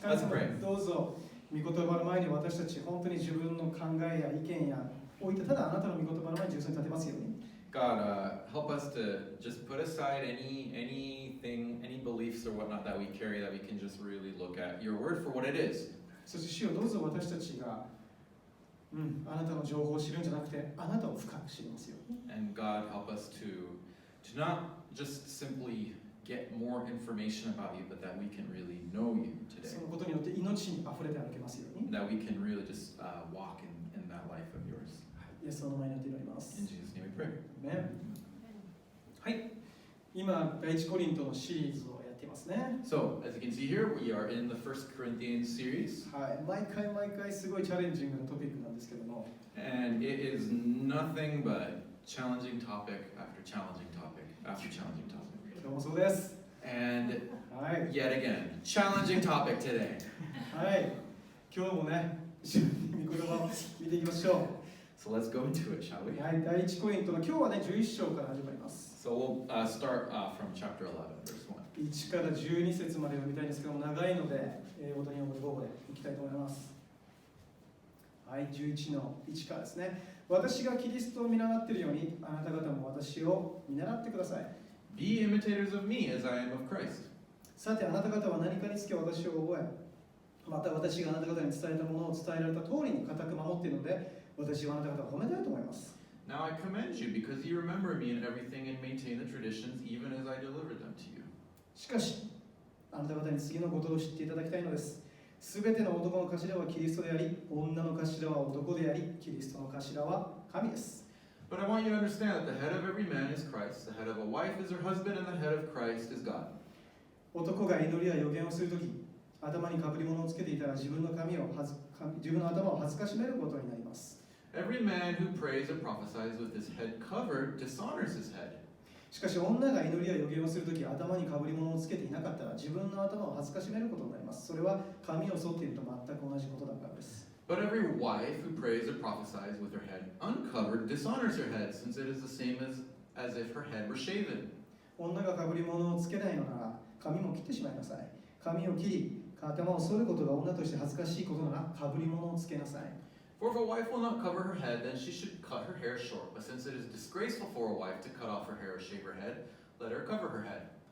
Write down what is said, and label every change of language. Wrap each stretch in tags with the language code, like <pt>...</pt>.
<ja>神様、どうぞ御言葉の前に私たち本当に自分の考えや意見や置いてただあなたの御言葉の前に重層に立てますように。</ja> <en>God, help us to just put aside anything, any beliefs or whatnot that we carry, that we can just really look at your word for what it is.</en> <ja>そして主よどうぞ私たちが、あなたの情報を知るんじゃなくてあなたを深く知りますように。</ja> <en>And God, help us to not just simply get more information about you, but that we can really know you today.</en> <ja>そのことによって命にあふれて歩けますように。</ja> <en>That we can really just walk in that life of yours.</en> <ja>イエスの名前によって祈ります。</ja> <en>In Jesus' name we pray.</en> <ja>はい。今、第一コリントのシリーズをやっていますね。</ja> <en>So, as you can see here, we are in the First Corinthians series.</en> <ja>はい。毎回すごいチャレンジングなトピックなんですけども。</ja> <en>And it is nothing but challenging topic after challenging topic after challenging topic.</en> <ja>今日もそうです。</ja> <en>And</en> <ja>はい。</ja> <en>yet again, challenging topic today.</en> <ja>はい。今日もね、一緒に御言葉を見ていきましょう。</ja> <en>So let's go into it, shall we?</en> <ja>はい。第一コリントの今日はね、11章から始まります。</ja> <en>So we'll start from chapter 11, verse 1.</en> <ja>1から12節まで読みたいんですけども、長いので、英語と日本語で午後でいきたいと思います。はい、11の1からですね。私がキリストを見習っているように、あなた方も私を見習ってください。</ja> <en>Be imitators of me as I am of Christ.</en> <ja>さて、あなた方は何かにつけ私を覚え、また私があなた方に伝えたものを伝えられた通りに固く守っているので、私はあなた方を褒めたいと思います。</ja> <en>Now I commend you because you remember me in everything and maintain the traditions even as I delivered them to you.</en> <ja>しかし、あなた方に次のことを知っていただきたいのです。すべての男の頭はキリストであり、女の頭は男であり、キリストの頭は神です。</ja> <en>But I want you to understand that the head of every man is Christ, the head of a wife is her husband, and the head of Christ is God.</en> <ja>男が祈りや予言をするとき、頭にかぶり物をつけていたら自分の頭を恥ずかしめることになります。</ja> <en>Every man who prays and prophesies with his head covered dishonors his head.</en> <ja>しかし女が祈りや予言をするとき、頭にかぶり物をつけていなかったら自分の頭を恥ずかしめることになります。それは髪を剃っていると全く同じことだからです。</ja> <en>But every wife who prays or prophesies with her head uncovered dishonors her head, since it is the same as if her head were shaven.</en> <ja>女がかぶり物をつけないのなら、髪も切ってしまいなさい。髪を切り、頭を剃ることが女として恥ずかしいことなら、かぶり物をつけなさい。</ja> <en>For if a wife will not cover her head, then she should cut her hair short. But since it is disgraceful for a wife to cut off her hair or shave her head, let her cover her head.</en>